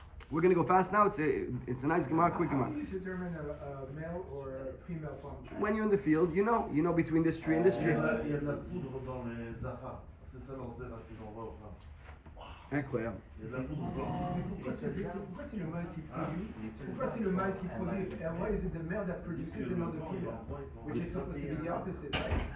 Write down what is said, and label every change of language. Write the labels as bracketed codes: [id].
[en] We're going to go fast now. It's a nice Gemara, quick Gemara. How do you determine a male or a female palm tree? When you're in the field, you know between this tree and this tree. [fr] Il y a de la poudre dans les zahar. C'est ça l'orzev que j'envoie au femme. Incroyable. Il y a de la poudre blanche. Pourquoi c'est le mâle qui produit? Pourquoi c'est le mâle qui produit? [en] And why is it the male that produces and not the female? Which is supposed to be the opposite, right?